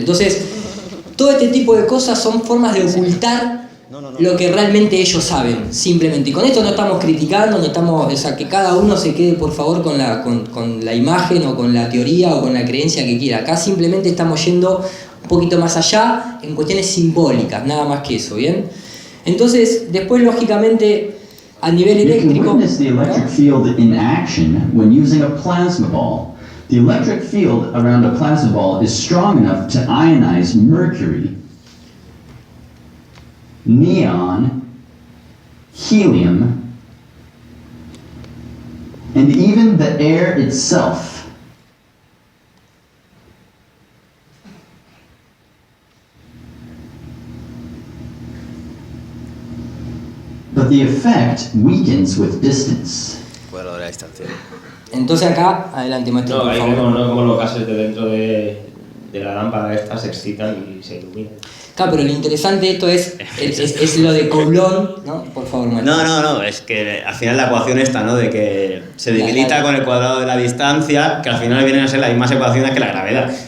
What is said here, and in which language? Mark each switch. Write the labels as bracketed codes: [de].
[es] Entonces, todo este tipo de cosas son formas de ocultar lo que realmente ellos saben, simplemente. Y con esto no estamos criticando, o sea, que cada uno se quede por favor con la imagen o con la teoría o con la creencia que quiera. Acá simplemente estamos yendo un poquito más allá en cuestiones simbólicas, nada más que eso, ¿bien? Entonces, después lógicamente a nivel eléctrico... [en] You can witness the electric field in action when using a plasma ball. The electric field around a plasma ball is strong enough to ionize mercury, neon, helium, and even the air itself. But the effect weakens with distance. [es] Bueno, de la distancia. Entonces acá, adelante maestro, por favor. No como los gases de dentro de la lámpara esta se excitan y se iluminan. Claro, pero lo interesante de esto es lo de Coulomb, ¿no? Por favor, Mario. No, es que al final la ecuación esta, ¿no? De que se debilita con el cuadrado de la distancia, que al final vienen a ser las mismas ecuaciones que la gravedad.